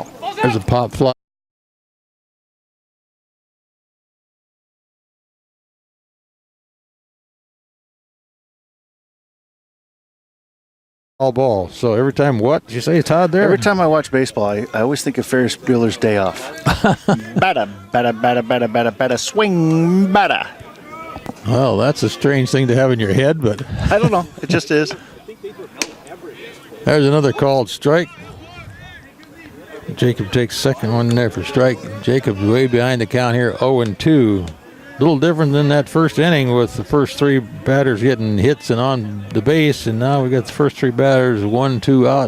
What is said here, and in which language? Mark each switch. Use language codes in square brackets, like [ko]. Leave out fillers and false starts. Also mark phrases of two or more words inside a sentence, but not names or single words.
[en] there's a pop fly. All ball. So every time, what did you say, Todd? There. Every time I watch baseball, I always think of Ferris Bueller's Day Off. Bada, bada, bada, bada, bada, bada, swing, bada. Well, that's a strange thing to have in your head, but I don't know. It just is. There's another called strike. Jacob takes second one there for strike. Jacob's way behind the count here, 0-2. A little different than that first inning with the first 3 batters getting hits and on the base, and now we got the first 3 batters, 1-2 out.